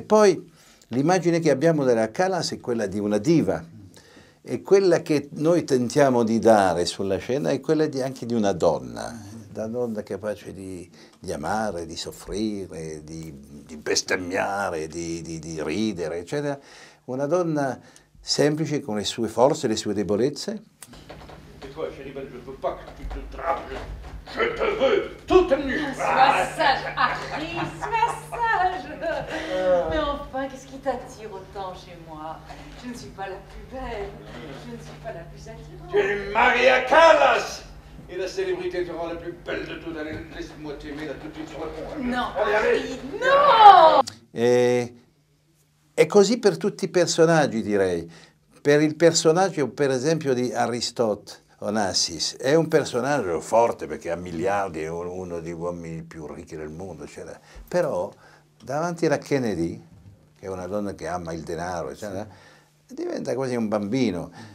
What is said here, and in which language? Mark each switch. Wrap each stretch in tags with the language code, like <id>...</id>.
<it>Poi l'immagine che abbiamo della Callas è quella di una diva, e quella che noi tentiamo di dare sulla scena è quella anche di una donna capace di amare, di soffrire, di bestemmiare, di ridere, eccetera. Una donna semplice con le sue forze e le sue debolezze.</it> <fr>Et toi, chérie belle, je veux pas que tu te drapes. Je te veux toute nue. Sois sage, Harry, sois sage. Mais enfin, qu'est-ce qui t'attire autant chez moi? Je ne suis pas la plus belle, je ne suis pas la plus attirante. Tu es Maria Callas. Et la célébrité te rend la plus belle de toutes. Allez, laisse-moi t'aimer là tout de suite sur le pont. Non, Allez, allez. Harry, non!</fr> <it>È così per tutti i personaggi, direi. Per il personaggio, per esempio, di Aristote Onassis, è un personaggio forte perché ha miliardi, è uno degli uomini più ricchi del mondo, eccetera. Però davanti alla Kennedy, che è una donna che ama il denaro, eccetera, diventa quasi un bambino.</it>